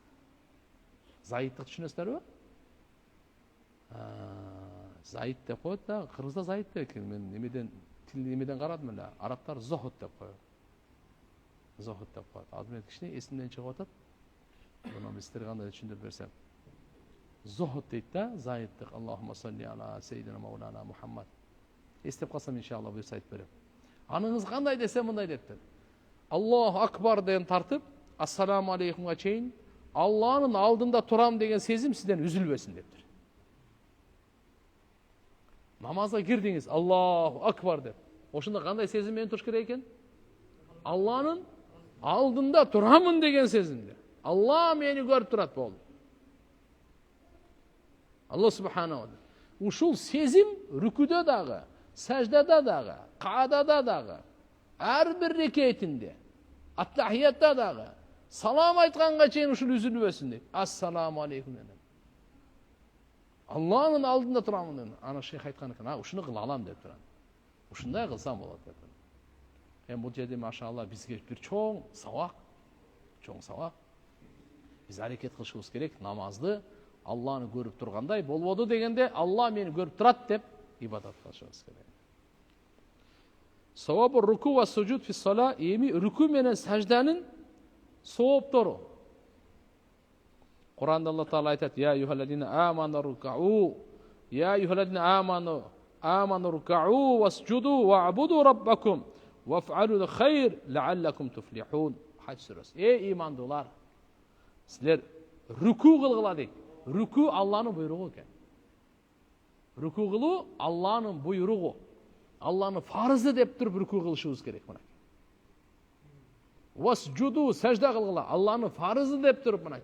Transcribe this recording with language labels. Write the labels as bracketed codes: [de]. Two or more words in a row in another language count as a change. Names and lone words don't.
[ky] Зайыптык түшүнөсүздарбы? Зайыт деп коет да, кыргызда зайыт деп экен. Мен немеден карадым эле. Арабтар зохот деп коет. Зохот деп коет. Азыр мен кичине эсимден чыгып атат. Муну сиздерге кандай түшүндүрүп берсем. Зохот дейт да, зайыттык. [ar] اللهم صل على سيدنا مولانا محمد. [ky] Эстеп калсам иншалла буйрса айтып берем. Аныңыз кандай десе мындай дептир. [ar] الله أكبر [ky] деген тартып, [ar] السلام عليكم [ky] чейин Алланын алдында турам деген сезим сизден үзүлбөсүн дептир. Намазга кирдиңиз, [ar] الله أكبر [ky] деп. Ошондо кандай сезим менен туруш керек экен? Алланын алдында турамын деген сезимде. Алла мени көрүп турат болду. [ar] الله سبحانه وتعالى. [ky] Ушул сезим рүкүдө дагы, саждада дагы, каадада дагы, ар бир рекетинде, аттахиятта дагы, салам айтканга чейин ушул үзүлбөсүн дейт. [ar] السلام عليكم [ky] деп. Алланын алдында турамын деп. Ана шейх айткан экен, ушуну кыла алам деп турат. Ушундай кылсам болот деп. Бул жерде машалла бизге бир чоң сабак, Биз аракет кылышыбыз керек, намазды Алланы көрүп тургандай болбоду дегенде, Алла мени көрүп турат деп ибадат кылышыбыз керек. [ar] ثواب الركوع والسجود في الصلاة, [ky] эми руку менен сажданын сооптору. Куранда [ar] الله تعالى [ky] айтат: [ar] "يا أيها الذين آمنوا اركعوا يا أيها الذين آمنوا اركعوا واسجدوا واعبدوا ربكم وافعلوا الخير لعلكم تفلحون." [ky] Хач сүрөсү. Имандуулар, силер руку кылгыла дейт. Руку Алланын буйругу экен. Руку кылуу Алланын буйругу. Алланын фарызы деп туруп руку кылышыбыз керек мына. Васджуду, сажда кылгыла, Алланын фарызы деп туруп мына.